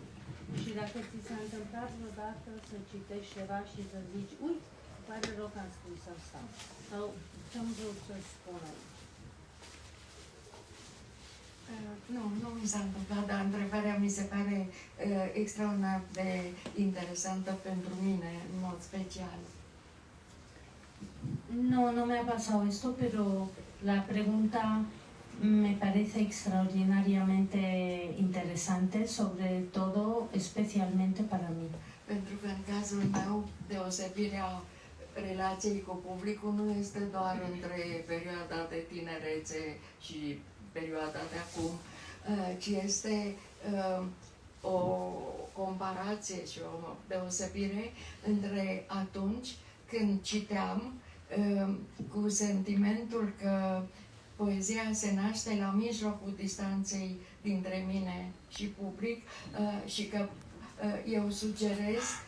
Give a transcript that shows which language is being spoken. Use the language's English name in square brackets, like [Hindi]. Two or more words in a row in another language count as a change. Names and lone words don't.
[Romanian] Și dacă ți s-a întâmplat vreodată să citești ceva și să zici, uite, pare rău că am scris asta. Sau ce-am vrut să spun aici. Nu mi s-a întâmplat, dar întrebarea mi se pare extraordinar de interesantă pentru mine, în mod special. [Spanish] No me ha pasado esto, pero la pregunta me parece extraordinariamente interesante, sobre todo, especialmente para mí. [Romanian] Pentru că în cazul meu, deosebirea relației cu publicul nu este doar între perioada de tinerețe și perioada de acum, ci este o comparație și o deosebire între atunci când citeam cu sentimentul că poezia se naște la mijlocul distanței dintre mine și public și că eu sugerez,